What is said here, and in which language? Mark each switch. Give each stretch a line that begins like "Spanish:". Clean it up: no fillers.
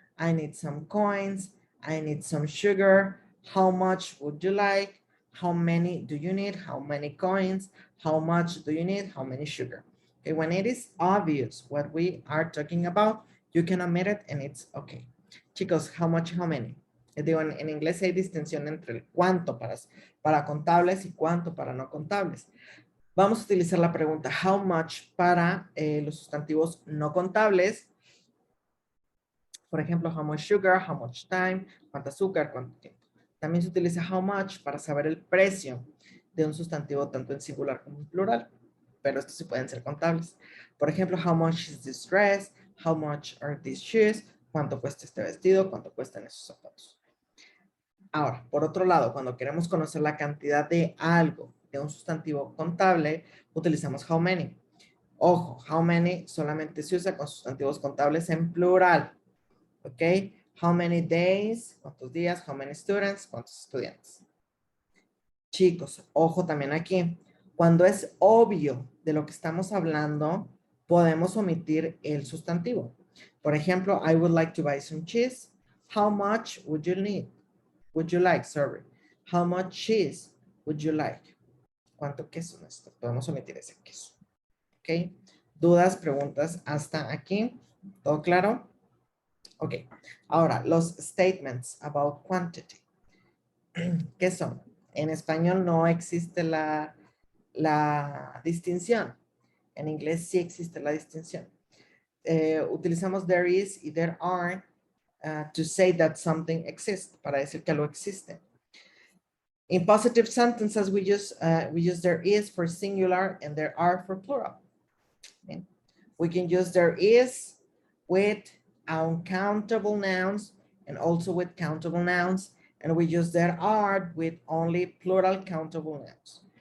English: I need some coins. I need some sugar. How much would you like? How many do you need? How many coins? How much do you need? How many sugar? Okay, when it is obvious what we are talking about, you can omit it and it's okay. Chicos, how much, how many?
Spanish: Digo, en inglés hay distinción entre el cuánto para contables y cuánto para no contables. Vamos a utilizar la pregunta how much para los sustantivos no contables. Por ejemplo,
English: how much sugar, how much time,
Spanish: cuánto azúcar, cuánto tiempo. También se utiliza how much para saber el precio de un sustantivo tanto en singular como en plural, pero estos sí pueden ser contables. Por ejemplo,
English: how much is this dress, how much are these shoes,
Spanish: cuánto cuesta este vestido, cuánto cuestan esos zapatos. Ahora, por otro lado, cuando queremos conocer la cantidad de algo, de un sustantivo contable, utilizamos how many. Ojo, how many solamente se usa con sustantivos contables en plural. ¿Ok?
English: How many days,
Spanish: cuántos días,
English: how many students,
Spanish: cuántos estudiantes. Chicos, ojo también aquí. Cuando es obvio de lo que estamos hablando, podemos omitir el sustantivo. Por ejemplo,
English: I would like to buy some cheese. How much would you need? Would you like, sorry. How much cheese would you like?
Spanish: ¿Cuánto queso necesito? Podemos omitir ese queso. ¿Ok? ¿Dudas, preguntas hasta aquí? ¿Todo claro? Ok. Ahora, los statements about quantity. ¿Qué son? En español no existe la distinción. En inglés sí existe la distinción. Utilizamos there is y there are
English: to say that something exists,
Spanish: para decir que algo existe.
English: In positive sentences, we use there is for singular and there are for plural. Okay? We can use there is with uncountable nouns and also with countable nouns, and we use there are with only plural countable nouns.